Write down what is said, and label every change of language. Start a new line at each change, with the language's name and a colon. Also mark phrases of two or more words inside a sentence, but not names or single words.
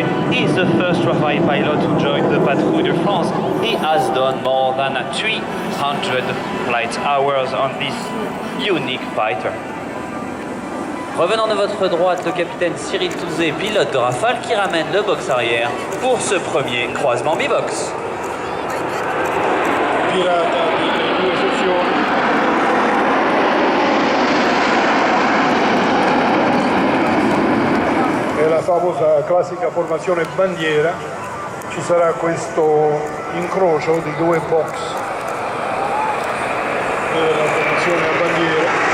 English: He is the first Rafale pilot to join the Patrouille de France. He has done more than 300 flight hours on this unique fighter.
French: Revenant de votre droite, le capitaine Cyril Touzé, pilote de Rafale, qui ramène le box arrière pour ce premier croisement bibox.
Italian: Pirata delle 2 sezioni. È la famosa classica formazione bandiera, ci sarà questo incrocio di due box per la formazione a bandiera.